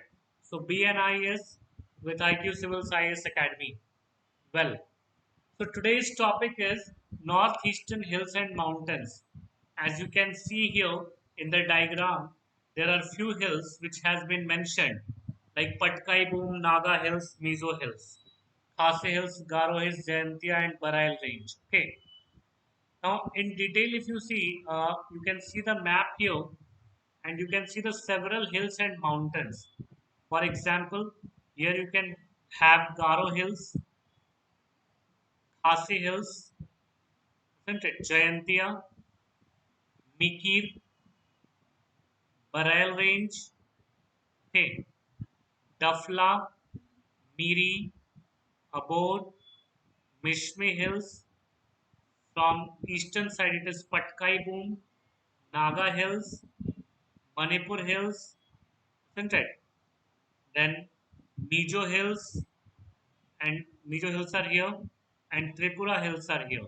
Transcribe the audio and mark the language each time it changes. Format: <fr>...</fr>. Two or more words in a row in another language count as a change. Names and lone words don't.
<en>So BNIS with IQ Civil Science Academy. Well, so today's topic is northeastern hills and mountains. As you can see here in the diagram, there are few hills which has been mentioned like Patkai Boom, Naga Hills, Mizo Hills, Khase Hills, Garo Hills, Jayantia and Barail Range. Okay. Now in detail if you see, you can see the map here and you can see the several hills and mountains. For example, here you can have Garo Hills, Khasi Hills, isn't it? Jayantia, Mikir, Barail Range, okay, Dafla, Miri, Abod, Mishmi Hills. From eastern side, it is Patkai Boom, Naga Hills, Manipur Hills, isn't it? Then Mijo Hills and Mijo Hills are here, and Tripura Hills are here.</en>